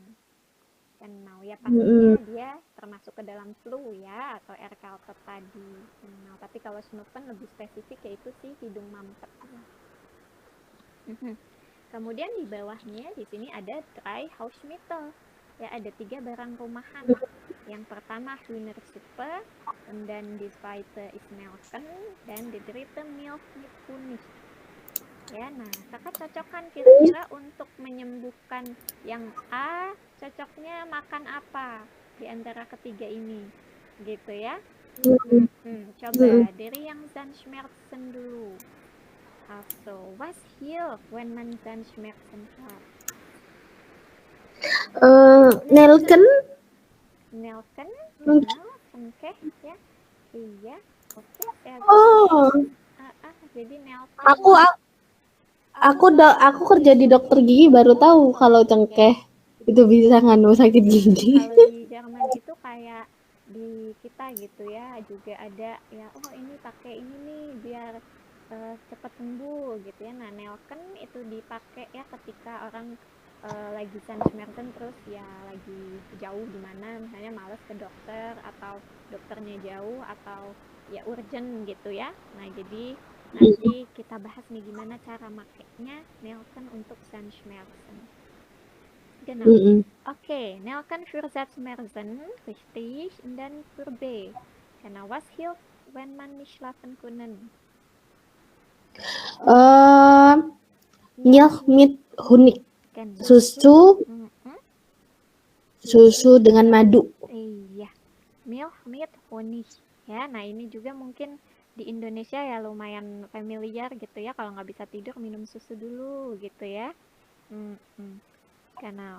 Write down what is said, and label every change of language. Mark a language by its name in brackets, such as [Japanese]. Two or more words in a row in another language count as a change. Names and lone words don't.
[Indonesian] Dan nah, ya pastinya dia termasuk ke dalam flu ya, atau Erkältet tadi. Nah, tapi kalau Schnuppen lebih spesifik yaitu si hidung mampet. Kemudian di bawahnya di sini ada [German] dry Hausmittel. [Indonesian] Ya, ada 3 barang rumahan. Yang pertama Hühnersuppe, dan [German] die zweite ist Nelken, [Indonesian] dan [German] die dritte Milch mit Honig. [Indonesian] Ya, nah, kakak cocokkan kira-kira untuk menyembuhkan yang A, cocoknya makan apa di antara ketiga ini, gitu ya? Coba dari yang Zahnschmerzen dulu. [German] Also, was hilft wenn man Zahnschmerzen hat? Nelken. Nelken, [Indonesian] oke ya, iya, oke. Oh. Jadi Nelken. Aku kerja di dokter gigi baru tahu kalau cengkeh itu bisa nganu sakit gigi. Kalau di Jerman itu kayak di kita gitu ya, juga ada ya, oh ini pakai ini nih biar cepat sembuh gitu ya. Nah, Nelken itu dipakai ya ketika orang lagi Zahnschmerzen terus ya lagi jauh di mana, misalnya males ke dokter atau dokternya jauh atau ya urgent gitu ya. Nah, jadi nanti kita bahas nih gimana cara makainya Nelken untuk Zahnschmerzen. [German] Genau. Okay, Nelken für Zahnschmerzen, richtig. Und dann für B. Genau, was hilft, wenn man nicht schlafen können? Milk mit Honig. [Indonesian] Susu dengan madu. Iya, [German] Milk mit Honig. [Indonesian] Ya, nah ini juga mungkin di Indonesia ya lumayan familiar gitu ya. Kalau nggak bisa tidur minum susu dulu gitu ya. Karena